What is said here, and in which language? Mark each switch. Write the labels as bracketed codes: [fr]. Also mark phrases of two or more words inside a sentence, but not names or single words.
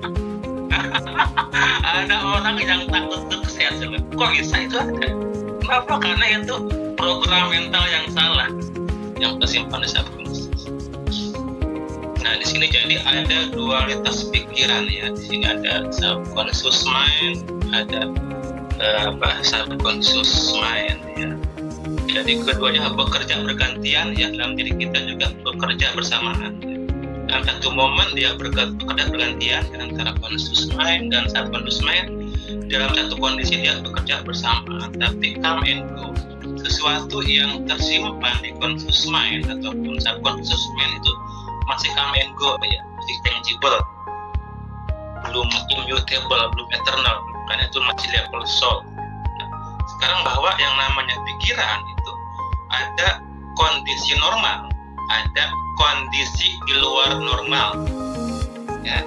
[id] Ada orang yang takut sukses. Kok bisa itu ada? Kenapa? Karena itu program mental yang salah yang tersimpan di subconscious. Nah di sini jadi ada dualitas pikiran ya. Di sini ada [en] subconscious mind, [id] ada [en] subconscious mind [id] ya. Jadi keduanya bekerja bergantian ya, dalam diri kita juga bekerja bersamaan. Dalam satu momen dia bekerja bergantian antara [en] conscious mind [id] dan [en] subconscious mind. [id] Dalam satu kondisi dia bekerja bersamaan, tapi [en] come and go. [id] Sesuatu yang tersimpan di [en] conscious mind [id] ataupun [en] subconscious mind [id] itu masih [en] come and go [id] ya, masih tangible, belum immutable, belum eternal, karena itu masih level soul. Nah, sekarang bahwa yang namanya pikiran itu ada kondisi normal, ada kondisi di luar normal ya.